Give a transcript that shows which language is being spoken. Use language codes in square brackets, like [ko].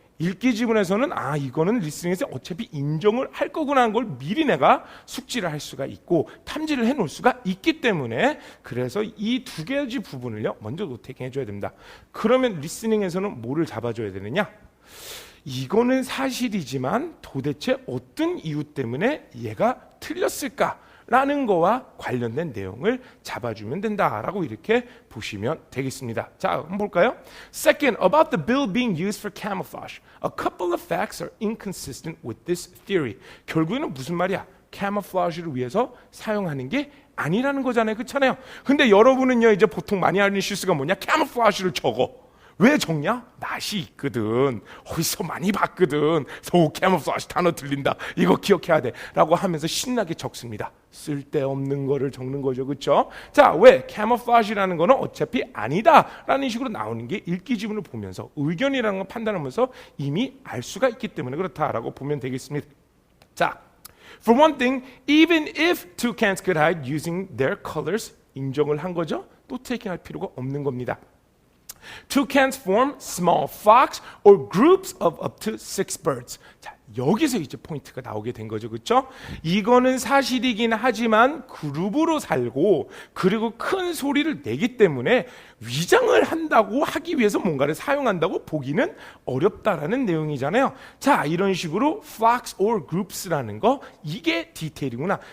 [ko] 읽기 지문에서는 이거는 리스닝에서 어차피 인정을 할 거구나 하는 걸 미리 내가 숙지를 할 수가 있고 탐지를 해놓을 수가 있기 때문에 그래서 이 두 가지 부분을요 먼저 노테이킹 해줘야 됩니다. 그러면 리스닝에서는 뭐를 잡아줘야 되느냐? 이거는 사실이지만 도대체 어떤 이유 때문에 얘가 틀렸을까? 라는 거와 관련된 내용을 잡아주면 된다라고 이렇게 보시면 되겠습니다. 자, 한번 볼까요? [en] Second, about the bill being used for camouflage. A couple of facts are inconsistent with this theory. [ko] 결국에는 무슨 말이야? camouflage를 위해서 사용하는 게 아니라는 거잖아요. 그렇잖아요. 근데 여러분은요, 이제 보통 많이 하는 실수가 뭐냐? camouflage를 적어. 왜 적냐? 낯이 있거든. 어디서 많이 봤거든. camouflage 단어 들린다. 이거 기억해야 돼. 라고 하면서 신나게 적습니다. 쓸데없는 거를 적는 거죠. 그렇죠? 자, 왜? camouflage라는 거는 어차피 아니다라는 식으로 나오는 게 읽기 지문을 보면서 의견이라는 걸 판단하면서 이미 알 수가 있기 때문에 그렇다라고 보면 되겠습니다. [en] 자, for one thing, even if two cans could hide using their colors, [ko] 인정을 한 거죠. 또 테이킹 할 필요가 없는 겁니다. [en] Two cans form small flocks or groups of up to 6 birds. [ko] 자, 여기서 이제 포인트가 나오게 된 거죠. 그렇죠? 이거는 사실이긴 하지만 그룹으로 살고 그리고 큰 소리를 내기 때문에 위장을 한다고 하기 위해서 뭔가를 사용한다고 보기는 어렵다라는 내용이잖아요. 자, 이런 식으로 flocks or groups라는 거 이게 디테일이구나.